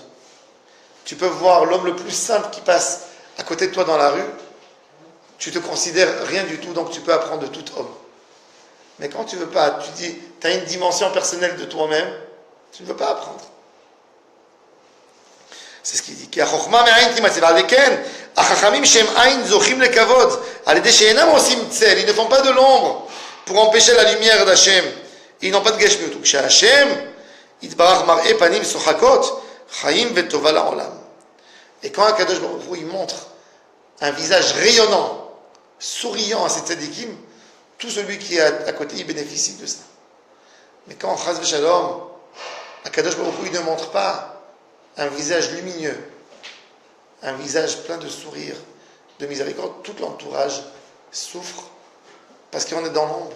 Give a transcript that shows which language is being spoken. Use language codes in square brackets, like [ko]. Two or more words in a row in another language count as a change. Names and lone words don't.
[fr] Tu peux voir l'homme le plus simple qui passe à côté de toi dans la rue, tu te considères rien du tout, donc tu peux apprendre de tout homme. Mais quand tu veux pas, tu dis, tu as une dimension personnelle de toi-même, tu ne veux pas apprendre. C'est ce qu'il dit. [he] כי החוכמה מעין תימצא, ועל כן, החכמים שהם עין זוכים לכבוד, על ידי שאינם עושים צל, [fr] ils ne font pas de l'ombre, pour empêcher la lumière d'Hachem. Ils n'ont pas de גשמיות. [he] וכשהשם יתברך מראה פנים שוחקות, חיים וטובה לעולם. [fr] Et quand [he] הקדוש ברוך הוא, [fr] il montre un visage rayonnant, souriant à ces tzadikim, tout celui qui est à côté, il bénéficie de ça. Mais quand, [he] חס ושלום, הקדוש ברוך הוא, [fr] il ne montre pas un visage lumineux, un visage plein de sourire, de miséricorde, tout l'entourage souffre parce qu'on est dans l'ombre.